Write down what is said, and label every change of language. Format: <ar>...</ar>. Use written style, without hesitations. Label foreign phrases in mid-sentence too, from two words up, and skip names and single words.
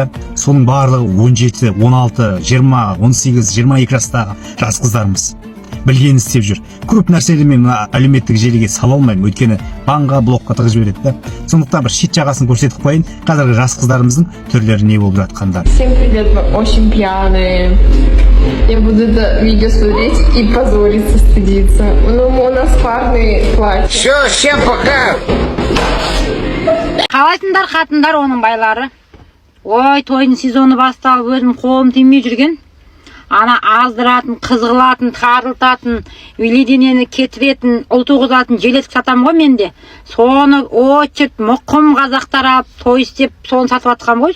<kk>Соның барлығы 17, 16, 20, 18, 22 жастағы жас қыздарымыз. Білгенін істеп жүр. Көп нәрселерді мен әлеуметтік желіге сала алмаймын, өйткені банға, блокқа тығып жібереді. Сондықтан бір шет жағасын көрсетіп қойын, қазіргі жас қыздарымыздың түрлері не болып жатқандары.</kk> <ru>Всем привет, мы очень пьяные. Я буду это видео смотреть и позориться, стыдиться. Но у нас парные платья. Все, всем пока.</ru> <kk>Қалайсыңдар қатындар, оның байлары? Ой, тойдың сезоны басталып, өзім қолым тимей жүрген. Ана аздыратын, қызғылатын, тарылтатын, үйледенені кетіретін, ұл туғызатын желетік сатам ғой менде. Соны очерт мұқым қазақтар алып, той істеп, соны сатып атқан ғой.</kk>